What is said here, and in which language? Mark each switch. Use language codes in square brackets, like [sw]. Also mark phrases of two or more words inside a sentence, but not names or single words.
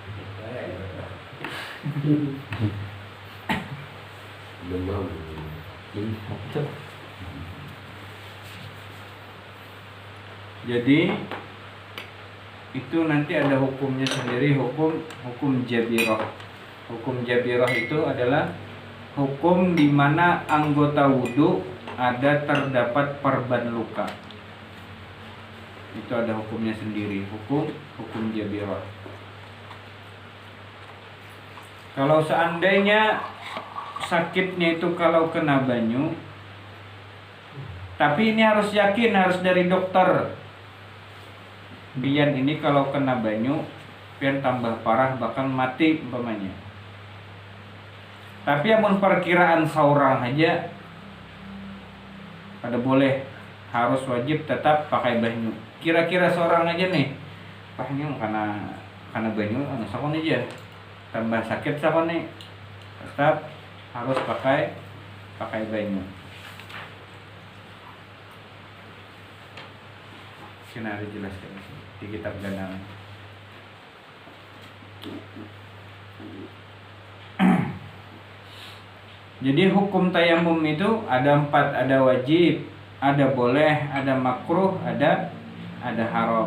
[id] Jadi itu nanti ada hukumnya sendiri, hukum jabirah. Hukum jabirah itu adalah hukum di mana anggota wudu terdapat perban luka. Itu ada hukumnya sendiri, hukum jabirah. Kalau seandainya sakitnya itu kalau kena banyu, tapi ini harus yakin, harus dari dokter. [bjn] Bian ini kalau kena banyu, pian tambah parah, bahkan mati umpamanya. Tapi amun perkiraan seorang aja, kada boleh, harus wajib tetap pakai banyu. Kira-kira seorang aja nih, pahnya kena banyu, sakon aja, tambah sakit sakon nih, tetap harus pakai banyu. [id] Sini ada jelaskan di kitab ganangan. Jadi hukum tayamum itu ada 4, ada wajib, ada boleh, ada makruh, ada haram.